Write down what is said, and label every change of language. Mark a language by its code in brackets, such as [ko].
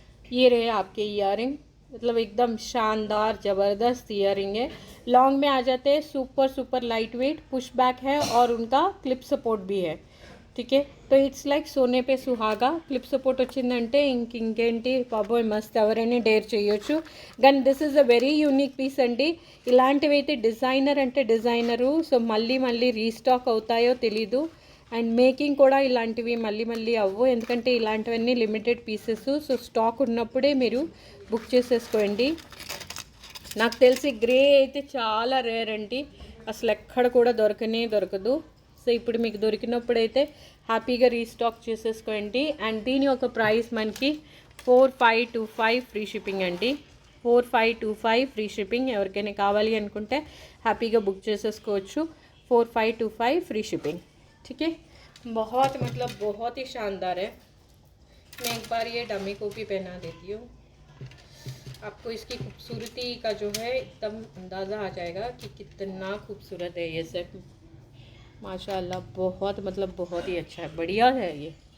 [hi] ये रहे आपके ईयरिंग, मतलब एकदम शानदार ज़बरदस्त ईयरिंग है. लॉन्ग में आ जाते हैं, super super light weight, push back है और उनका क्लिप सपोर्ट भी है. ठीक है, तो [te] it's like [hi] Soane pay సుహాగా. [te] Clip support వచ్చిందంటే ఇంకేంటి బాబోయ్ మస్త్, ఎవరైనా డేర్ చేయొచ్చు. కానీ [en] this is a very unique piece [te] అండి. ఇలాంటివి అయితే డిజైనర్ అంటే డిజైనరు. సో మళ్ళీ మళ్ళీ రీస్టాక్ అవుతాయో తెలీదు. అండ్ మేకింగ్ కూడా ఇలాంటివి మళ్ళీ మళ్ళీ అవ్వు, ఎందుకంటే ఇలాంటివన్నీ లిమిటెడ్ పీసెస్. సో స్టాక్ ఉన్నప్పుడే మీరు బుక్ చేసేసుకోండి. నాకు తెలిసి గ్రే అయితే చాలా రేర్ అండి, అసలు ఎక్కడ కూడా దొరకదు. సో ఇప్పుడు మీకు దొరికినప్పుడైతే హ్యాపీగా రీస్టాక్ చేసేసుకోండి. అండ్ దీని యొక్క ప్రైస్ మనకి 4525 ఫ్రీ షిప్పింగ్ అండి. 4525 ఫ్రీ షిప్పింగ్. ఎవరికైనా కావాలి అనుకుంటే హ్యాపీగా బుక్ చేసేసుకోవచ్చు. [hi] 4525 फ्री शिपिंग. ठीक है, बहुत मतलब बहुत ही शानदार है. मैं एक बार ये डमी को भी पहना देती हूँ, आपको इसकी खूबसूरती का जो है एकदम अंदाज़ा आ जाएगा कि कितना खूबसूरत है ये सेट. माशाल्लाह बहुत मतलब बहुत ही अच्छा है, बढ़िया है ये.